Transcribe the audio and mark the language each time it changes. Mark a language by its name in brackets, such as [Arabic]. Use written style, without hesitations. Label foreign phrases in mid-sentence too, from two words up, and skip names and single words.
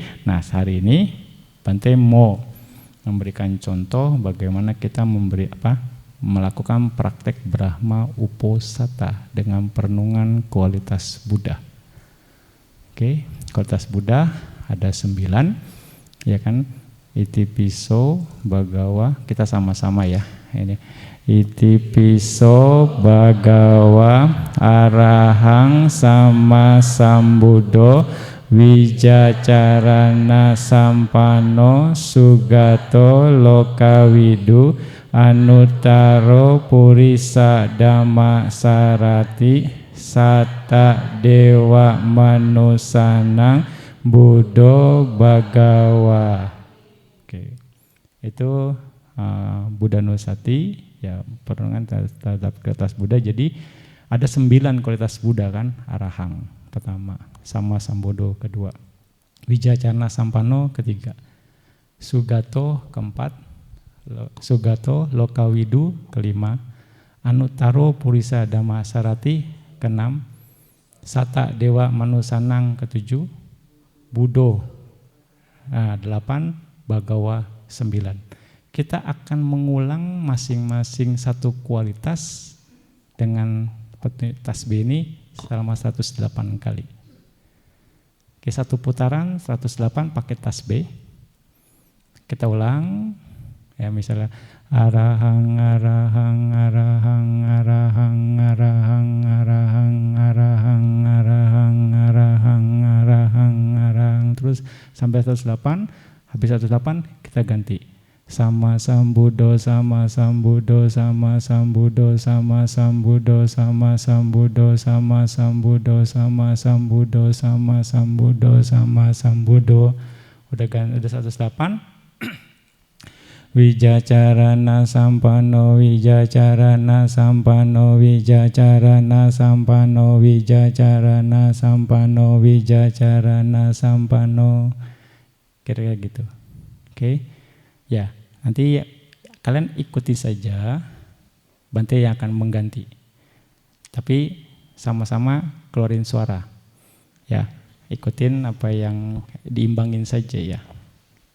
[Indonesian] Nah, hari ini Bante mau memberikan contoh bagaimana kita melakukan praktek Brahma Uposatha dengan perenungan kualitas Buddha. Oke, kualitas Buddha ada 9, ya kan? [Pali] Itipiso Bhagawa, [Indonesian] kita sama-sama ya. [Pali] Ini Itipiso Bhagawa Arahang Sama Sambuddho Wijacarana Sampano Sugato Lokawidu Anuttaro Purisa Dhamma Sarati Satta Dewa Manusanang Buddho Bhagawa. [Indonesian] Oke. Itu Buddhanusati, ya, perenungan terhadap kualitas Buddha. Jadi ada 9 kualitas Buddha kan, Arahang pertama, [Pali] Sama Sambuddho [Indonesian] kedua, [Pali] Wijacarana Sampano [Indonesian] ketiga, Sugato keempat, [Pali] Sugato Lokawidu [Indonesian] kelima, [Pali] Anuttaro Purisa Dhamma Sarati [Indonesian] keenam, [Pali] Satta Dewa Manusanang [Indonesian] ketujuh, Buddho 8, Bhagawa 9. Kita akan mengulang masing-masing satu kualitas dengan tasbih ini selama 108 kali. Oke, satu putaran 108 pakai tasbih. Kita ulang. Ya, misalnya [Pali] Arahang Arahang Arahang Arahang Arahang Arahang Arahang Arahang Arahang Arahang Arahang, [Indonesian] terus sampai 108. Habis 108 kita ganti. [Pali] Sama Sambuddho, Sama Sambuddho, Sama Sambuddho, Sama Sambuddho, Sama Sambuddho, Sama Sambuddho, Sama Sambuddho, Sama Sambuddho, Sama Sambuddho. [Indonesian] Udah 108. [Pali] Wijacarana Sampano, Wijacarana Sampano, Wijacarana Sampano, Wijacarana Sampano, Wijacarana Sampano. [Indonesian] Kira-kira gitu. Oke. Ya, nanti kalian ikuti saja, Bante yang akan mengganti. Tapi sama-sama keluarin suara. Ya, ikutin apa yang diimbangin saja ya.